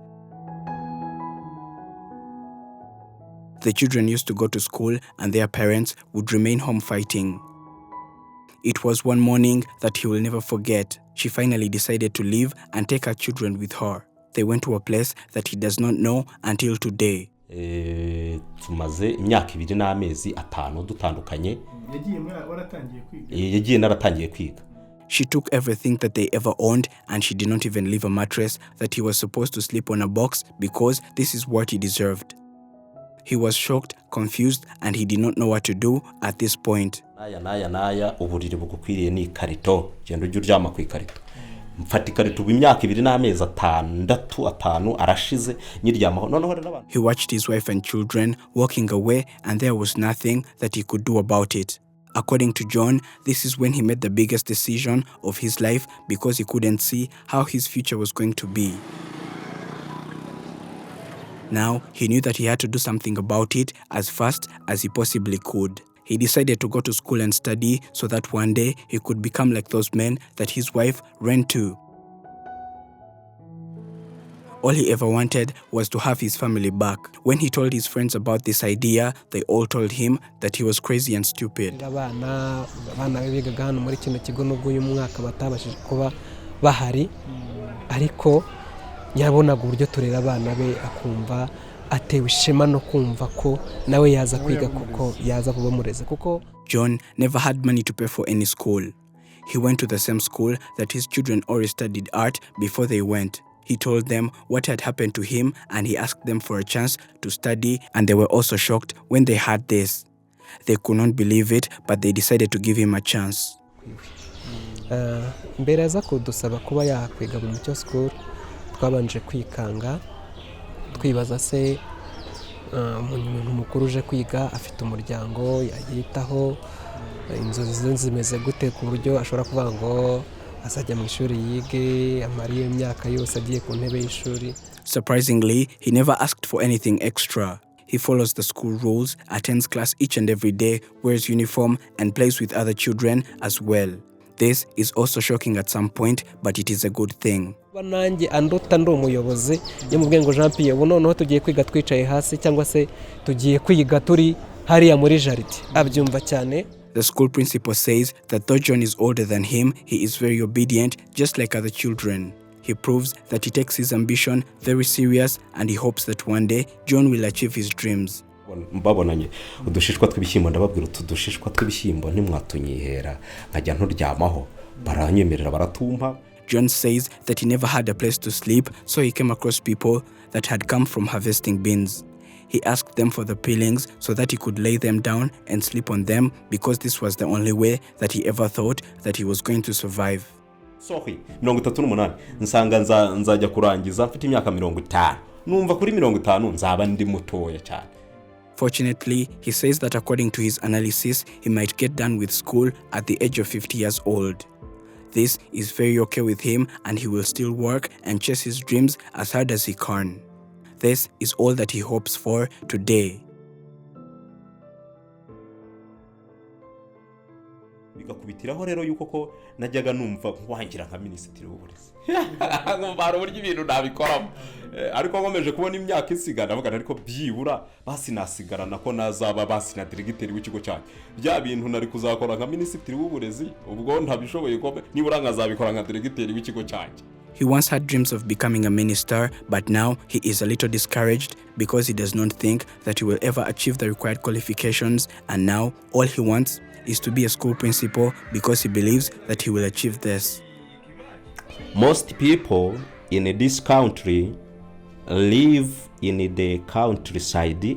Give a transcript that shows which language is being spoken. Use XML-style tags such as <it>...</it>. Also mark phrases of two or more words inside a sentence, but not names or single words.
<en>The children used to go to school and their parents would remain home fighting. It was one morning that he will never forget. She finally decided to leave and take her children with her. They went to a place that he does not know until today.</en> <rw>Tumaze imyaka 2 n'amezi 5 dutandukanye. Yagiye naratangiye kwiga.</rw> <en>She took everything that they ever owned, and she did not even leave a mattress that he was supposed to sleep on a box because this is what he deserved. He was shocked, confused, and he did not know what to do at this point.</en> <rw>Naya uburiri bugukwiriye ni ikarito genda ujye uryama ku ikarito mfata ikarito imyaka 2 n'amezi 5 arashize nyiryamaho noneho n'abantu.</rw> <en>He watched his wife and children walking away, and there was nothing that he could do about it. According to John, this is when he made the biggest decision of his life because he couldn't see how his future was going to be. Now, he knew that he had to do something about it as fast as he possibly could. He decided to go to school and study so that one day he could become like those men that his wife ran to. All he ever wanted was to have his family back. When he told his friends about this idea, they all told him that he was crazy and stupid.</en> <rw>abana bigaga hano muri kino kigo nubwo uyu mwaka batabashije kuba bahari ariko yabonaga uburyo turera abana be akumva atewe ishema no kumva ko nawe yaza kwiga kuko yaza kuba mureze kuko</rw> <en>John never had money to pay for any school. He went to the same school that his children already studied art before they went. He told them what had happened to him, and he asked them for a chance to study, and they were also shocked when they heard this. They could not believe it, but they decided to give him a chance.</en> <rw>mbere aza kudusaba kuba yakwiga mu Mucyo School twabanje kwikanga twibaza se umuntu mukuru uje kwiga afite umuryango yitaho inzozi ze zimeze gute ku buryo ashobora kuvuga ngo azajya mu ishuri yige amariye imyaka yose agiye ku ntebe y'ishuri.</rw> <en>Surprisingly, he never asked for anything extra. He follows the school rules, attends class each and every day, wears uniform, and plays with other children as well. This is also shocking at some point, but it is a good thing.</en> <rw>Nanjye andota ndi umuyobozi yamubwiye ngo Jean Pierre ubu noneho tugiye kwiga twicaye hasi cyangwa se tugiye kwiga turi hariya muri jaride abyumva cyane.</rw> <en>The school principal says that though John is older than him, he is very obedient, just like other children. He proves that he takes his ambition very serious, and he hopes that one day John will achieve his dreams. Mbabonanye udushishwa tw'ibishyimbo ndababwira udushishwa tw'ibishyimbo ntimwatunyihera nkajya nturyamaho baranyemerera baratumpa. John says that he never had a place to sleep, so he came across people that had come from harvesting beans. He asked them for the peelings so that he could lay them down and sleep on them because this was the only way that he ever thought that he was going to survive.</en> <rw>Sorry, 38 nsanga nzajya kurangiza mfite imyaka 50 numva kuri 50 nzaba ndi mutoya cyane.</rw> <en>Fortunately, he says that according to his analysis, he might get done with school at the age of 50 years old. This is very okay with him, and he will still work and chase his dreams as hard as he can. This is all that he hopes for today.</en> <rw>Bigakubitiraho rero yuko ko najyaga numva nkuhangira nka minisitiri w'uburezi. Ngumva hari uburyo ibintu nabikoramo. Ariko nkomeje kubona imyaka isigana ndavuga ariko byibura basi nasigarana ko nazaba basi na diregiteri w'ikigo cyanyu. Bya bintu nari kuzakora nka minisitiri w'uburezi ubwo ntabishoboye ko nibura nkazabikora nka diregiteri w'ikigo cyanyu.</rw> <en>He once had dreams of becoming a minister, but now he is a little discouraged because he does not think that he will ever achieve the required qualifications, and now all he wants is to be a school principal because he believes that he will achieve this. Most people in this country live in the countryside.</en>